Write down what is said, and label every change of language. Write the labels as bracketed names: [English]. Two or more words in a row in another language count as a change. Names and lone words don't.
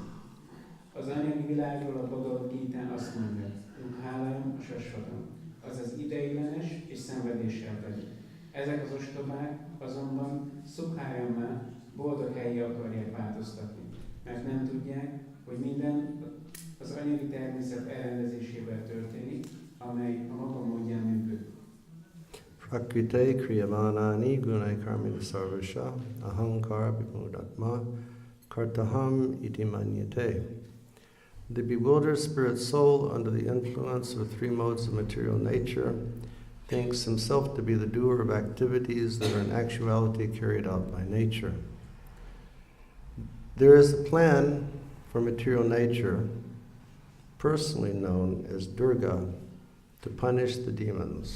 [Hungarian] Az anyagi világról a Bhagavad Gitán azt mondja, [Sanskrit] दुःखालयम् शाश्वतम्, [Hungarian] azaz ideiglenes és szenvedéssel teli. Ezek az ostobák azonban szukhayammá, boldog helyi akarják változtatni, mert nem tudják, hogy minden az anyagi természet elrendezésével történik, amely a maga módján működik. [Sanskrit] प्रकृतेः क्रियमाणानि गुणैः कर्माणि सर्वशः अहङ्कार विमूढात्मा कर्ताहम् इति मन्यते. [English] The bewildered spirit soul, under the influence of three modes of material nature, thinks himself to be the doer of activities that are in actuality carried out by nature. There is a plan for material nature, personally known as Durga, to punish the demons.